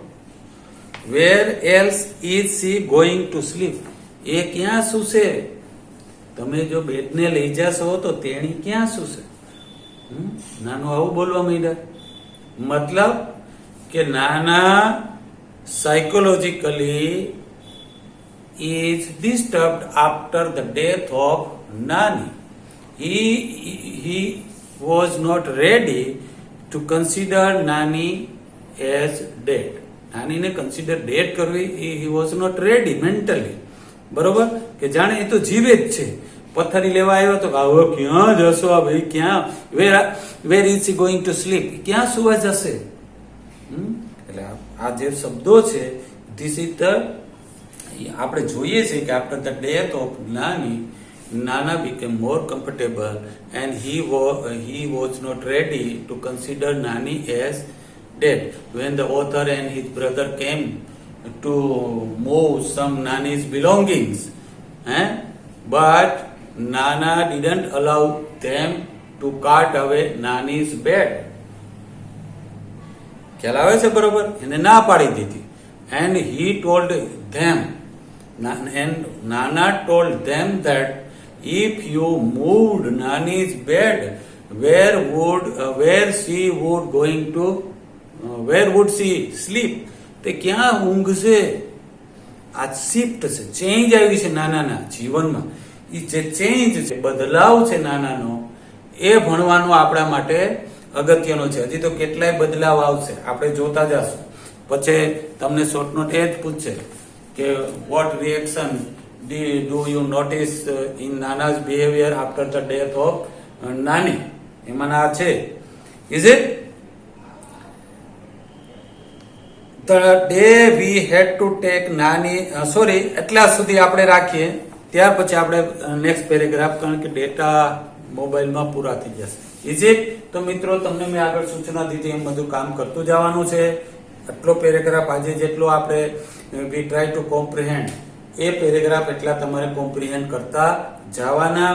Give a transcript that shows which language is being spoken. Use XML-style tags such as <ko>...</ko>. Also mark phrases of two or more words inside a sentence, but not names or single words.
<en>Where else is she going to sleep?</en> <gu>એ ક્યાં સૂશે? તમે જો બેડને લઈ જશો તો તેણી ક્યાં સૂશે? નાનું આવું બોલવા માંડ્યા. મતલબ કે નાના સાયકોલોજીકલી</gu> <en>is disturbed after the death of Nani. He was not ready to consider Nani as dead.</en> <gu>નાનીને</gu> <en>consider dead</en> <gu>કરવી,</gu> <en>he was not ready mentally.</en> <gu>બરોબર? કે જાણે એ તો જીવે જ છે. પથ્થરી લેવા આવ્યો તો હવે ક્યાં જશો આ ભાઈ? ક્યાં?</gu> <en>Where is he going to sleep? ક્યાં સુવા જશે?</en> <gu>એટલે આ જે શબ્દો છે,</gu> <en>this is the,</en> <gu>આપણે જોઈએ છે કે</gu> <en>after the death of Nani, Nana became more comfortable and he was not ready to consider Nani as dead. When the author and his brother came to move some Nani's belongings, but Nana didn't allow them to cart away Nani's bed.</en> <gu>ખ્યાલ આવે છે? બરોબર? એને ના પાડી દીધી.</gu> <en>And he told them, and Nana told them that if you moved Nani's bed, where would she sleep?</en> <gu>તે ક્યાં ઊંઘશે? આ શિફ્ટ છે, ચેન્જ આવી છે નાનાના જીવનમાં. એ જે ચેન્જ છે, બદલાવ છે નાનાનો, એ ભણવાનું આપણા માટે અગત્યનો છે. હજી તો કેટલાય બદલાવ આવશે, આપણે જોતા જશું. પછી તમને શોર્ટ નોટ એ જ પૂછશે કે</gu> <en>what reaction do you notice in Nana's behavior after the death of Nani?</en> <gu>એમાં આ છે.</gu> <en>Is it? The day we had to take Nani, sorry,</en> <gu>એટલા સુધી આપણે રાખીએ. ત્યાર પછી આપણે</gu> <en>next paragraph,</en> <gu>કારણ કે ડેટા મોબાઈલમાં પૂરા થઈ જશે.</gu> <en>Is it?</en> <gu>તો મિત્રો, તમને મેં આગળ સૂચના દીધી એમ બધું કામ કરતું જવાનું છે. આટલો પેરેગ્રાફ આજે જેટલો આપણે</gu> <en>we try to comprehend,</en> <gu>એ પેરેગ્રાફ એટલા તમારે કોમ્પ્રિહેન્ડ કરતા જવાના.</gu>